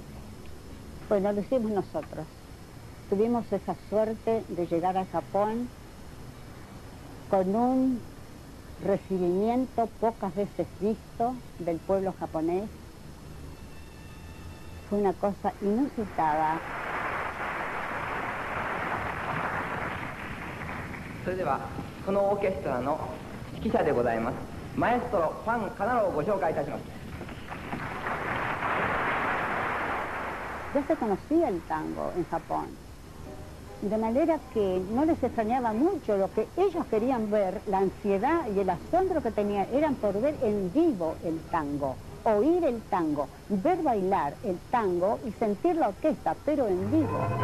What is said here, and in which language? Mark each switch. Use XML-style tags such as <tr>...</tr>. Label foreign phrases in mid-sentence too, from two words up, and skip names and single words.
<es>Bueno, lo hicimos nosotros. Tuvimos esa suerte de llegar al Japón con un recibimiento pocas veces visto del pueblo japonés. Fue una cosa inusitada.</es> <ja>それではこのオーケストラの指揮者でございますマエストロファン・カナロをご紹介いたします。</ja> <es>Ya se conocía el tango en Japón, de manera que no les extrañaba mucho lo que ellos querían ver, la ansiedad y el asombro que tenían, eran por ver en vivo el tango, oír el tango, ver bailar el tango y sentir la orquesta, pero en vivo.</es>